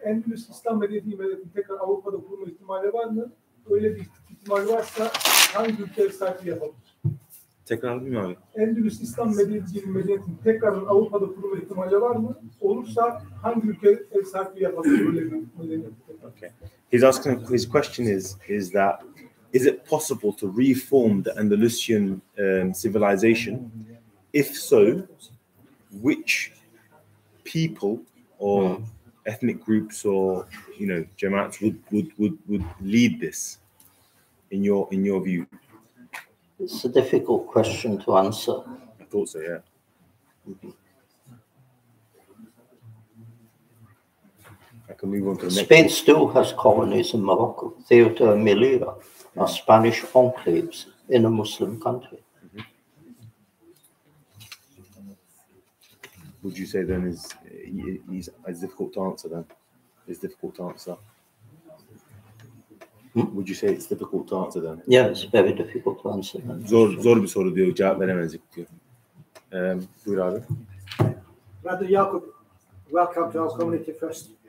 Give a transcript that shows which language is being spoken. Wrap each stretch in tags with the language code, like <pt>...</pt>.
<tr>Endülüs İslam medeniyetinin tekrar Avrupa'da kurma ihtimali var mı? Öyle bir ihtimal varsa hangi ülke ev sahipliği yapabilir? Tekrar bilmiyorum abi. Endülüs İslam medeniyetinin tekrar Avrupa'da kurma ihtimali var mı? Olursa hangi ülke ev sahipliği yapabilir? Öyle bir medeniyet.</tr> <en>Okay. He's asking. His question is that is it possible to reform the Andalusian civilization? If so, which people or ethnic groups or jamaats would lead this in your view? It's a difficult question to answer. I thought so, yeah. I can move on to the next. Spain still has colonies in Morocco. Ceuta and Melilla are Spanish enclaves in a Muslim country. Would you say then he's difficult to answer then? It's difficult to answer. Would you say it's difficult to answer then? Yeah, it's very difficult to answer.</en> <tr>Zor bir soru diyor, cevap veremezdik diyor. Buyur abi.</tr> <en>Brother Jacob, welcome to our community first.</en>